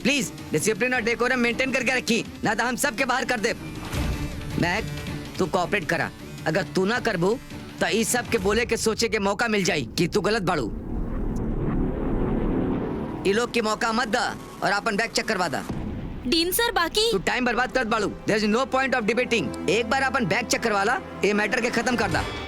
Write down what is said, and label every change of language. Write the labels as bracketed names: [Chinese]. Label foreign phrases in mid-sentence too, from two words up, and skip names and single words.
[Bhojpuri] प्लीज डिसिप्लिन और [English] decorum maintain [Bhojpuri] करके रखी, ना तो हम सब के बाहर कर दे। महक तू कोऑपरेट करा। अगर तू ना करबू तो इस सब के बोले के सोचे के मौका मिल जाई कि तू गलत बाड़ू। ये लोग की मौका मत दा और अपन बैग चेक करवा दा। डीन सर बाकी तू टाइम बर्बाद करत बाड़ू। [English] There is no point of debating. [Bhojpuri] एक बार अपन बैग चेक करवा ला, ये मैटर के खत्म कर दा।